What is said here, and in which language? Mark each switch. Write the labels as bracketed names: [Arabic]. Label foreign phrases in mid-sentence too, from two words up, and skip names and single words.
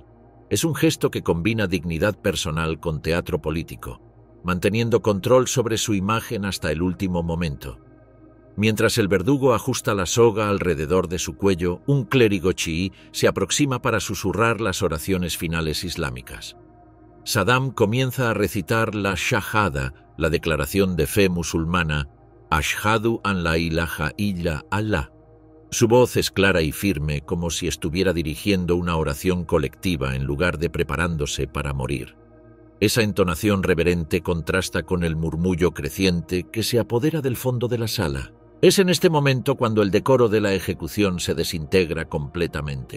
[Spanish] Es un gesto que combina dignidad personal con teatro político, manteniendo control sobre su imagen hasta el último momento. Mientras el verdugo ajusta la soga alrededor de su cuello, un clérigo chií se aproxima para susurrar las oraciones finales islámicas. Saddam comienza a recitar la shahada, la declaración de fe musulmana, [Arabic] أشهد أن لا إله إلا الله. [Spanish] Su voz es clara y firme, como si estuviera dirigiendo una oración colectiva en lugar de preparándose para morir. Esa entonación reverente contrasta con el murmullo creciente que se apodera del fondo de la sala. Es en este momento cuando el decoro de la ejecución se desintegra completamente.